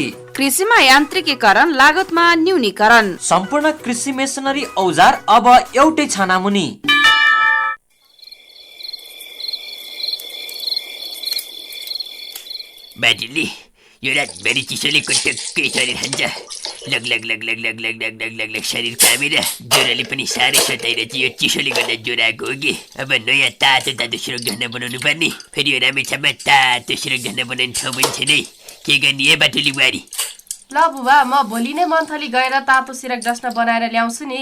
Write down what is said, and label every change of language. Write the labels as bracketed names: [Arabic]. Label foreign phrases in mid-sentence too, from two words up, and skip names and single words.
[Nepali] कृषिमा यान्त्रिकीकरण, लागतमा न्यूनीकरण। सम्पूर्ण कृषि मेसिनरी औजार अब एउटै छानामुनि। बाटुली, यो रातभरि चिसोले टक्कै शरीर खान्छ। लग लग लग लग लग लग लग लग लग लग शरीर कामेर ज्वरोले पनि साह्रै सताइरहेछ। यो चिसोले गर्दा ज्वरो आएको हो कि। अब नयाँ तातो तातो सिरक ढाना बनाउनु पर्ने। फेरि यो रामेछापमा तातो सिरक ढाना बनाउने ठाउँ पनि छैन है। के गर्ने है बाटुली बुहारी? ल बुबा, म भोलि नै मन्थली गएर तातो सिरक डस्ना बनाएर ल्याउँछु नि।